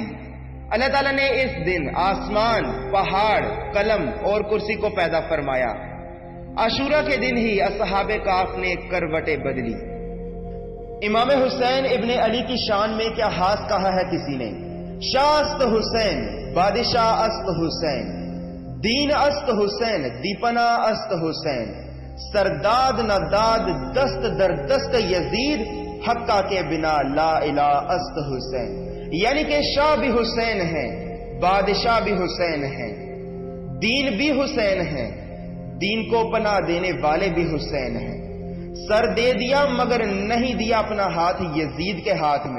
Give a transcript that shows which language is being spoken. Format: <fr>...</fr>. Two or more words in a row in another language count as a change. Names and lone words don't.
<ur>اللہ تعالیٰ نے اس دن آسمان، پہاڑ، قلم اور کرسی کو پیدا فرمایا۔ عاشورہ کے دن ہی اصحاب کہف نے کروٹیں بدلی۔ امام حسین ابن علی کی شان میں کیا خاص کہا ہے کسی نے؟</ur> <fa>شاہ است حسین، بادشاہ است حسین، دین است حسین، دیپنا است حسین، سرداد نداد دست در دست یزید، حقہ کے بنا لا الہ است حسین۔</fa> <ur>یعنی کہ شاہ بھی حسین ہیں، بادشاہ بھی حسین ہیں، دین بھی حسین ہیں، دین کو پناہ دینے والے بھی حسین ہیں۔ سر دے دیا مگر نہیں دیا اپنا ہاتھ یزید کے ہاتھ میں۔</ur>